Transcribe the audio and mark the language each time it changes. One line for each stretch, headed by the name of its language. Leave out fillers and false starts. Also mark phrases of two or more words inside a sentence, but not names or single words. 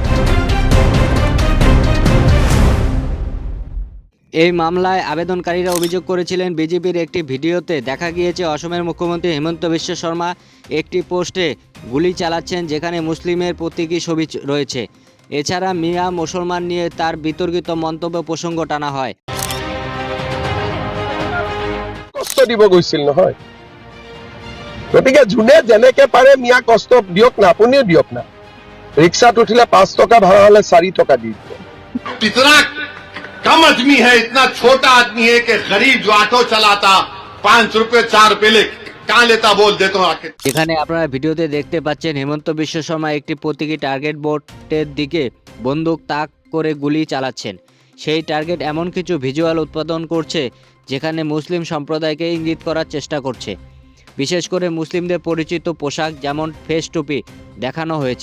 Bangla: এই মামলায় আবেদনকারীরা অভিযোগ করেছিলেন, বিজেপির একটি ভিডিওতে দেখা গিয়েছে অসমের মুখ্যমন্ত্রী হিমন্ত বিশ্ব শর্মা একটি পোস্টে গুলি চালাচ্ছেন, যেখানে মুসলিমের প্রতীকী ছবি রয়েছে। এছাড়া মিয়া মুসলমান নিয়ে তার বিতর্কিত মন্তব্য প্রসঙ্গ টানা হয়।
Assamese: কষ্ট দিব গৈছিল নহয়, গতিকে যোনে যেনেকে পাৰে মিয়া কষ্ট দিয়ক না, আপুনিও দিয়ক না। ৰিক্সাত উঠিলে 5 টকা ভাড়া হলে 4 টকা দি দিব।
Hindi: इतना कम आदमी है, इतना छोटा आदमी है कि गरीब जो ऑटो चलाता 5 रुपए 4 रुपए ले कहाँ लेता बोल देता हूँ आखिर।
Bangla: এখানে আপনারা ভিডিওতে দেখতে পাচ্ছেন হিমন্ত বিশ্ব শর্মা একটি প্রতীকী টার্গেট বোর্ডের দিকে বন্দুক তাক করে গুলি চালাচ্ছেন। সেই টার্গেট এমন কিছু ভিজুয়াল উৎপাদন করছে যেখানে মুসলিম সম্প্রদায়কে ইঙ্গিত করার চেষ্টা করছে। বিশেষ করে মুসলিমদের পরিচিত পোশাক যেমন ফেস টুপি দেখানো হয়েছে।